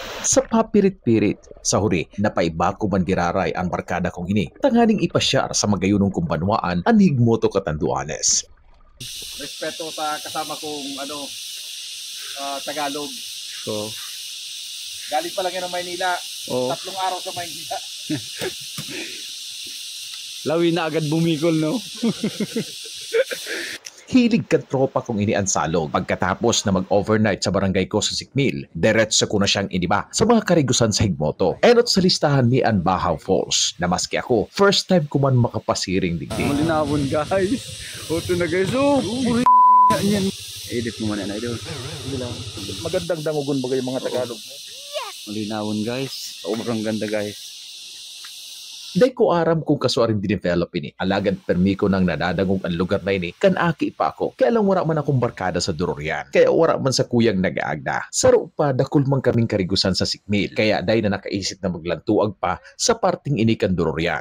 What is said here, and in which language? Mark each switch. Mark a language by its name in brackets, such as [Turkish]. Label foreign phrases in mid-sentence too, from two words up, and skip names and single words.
[Bikol] Sa papirit-pirit, sa huri, napaiba ko man giraray ang barkada kong ini. Tanganing ipasyar sa magayunong kumbanwaan ang higmoto katanduanes. [Filipino] Respeto sa kasama kong Tagalog. So, Galing pa lang yan ng Maynila. oh, 3 araw sa Maynila. [Bikol] lawi na agad bumikol, no? Hilig ka tropa kong ini ang salog. Pagkatapos na mag-overnight sa barangay ko sa Sikmil, diretso ko na siyang iniba sa mga karigusan sa higmoto. Enot sa listahan ni ang Bahaw Falls, na maski ako, [English] first time [Bikol] ko man makapasiring digdi. Malinawon, guys. Oto na, guys. Oh, puri yan. Edit mo muna na, idol. [Filipino] Magandang dangugon bagay yung mga Tagalog. [Bikol] Malinawon, guys. [Filipino] Sobrang ganda, [Bikol] guys. Day ko aram kung kasuarin dinevelop ini. Alagad permi ko nang nadadangog ang lugar na ini, kanaki pa ako. Kaya lang wala man akong barkada sa Durorian. Kaya wala man sa kuyang nag-aagda. Saro pa, dakul man kaming karigusan sa Sikmil. Kaya day na nakaisip na maglantuag pa sa parting ini kan Durorian.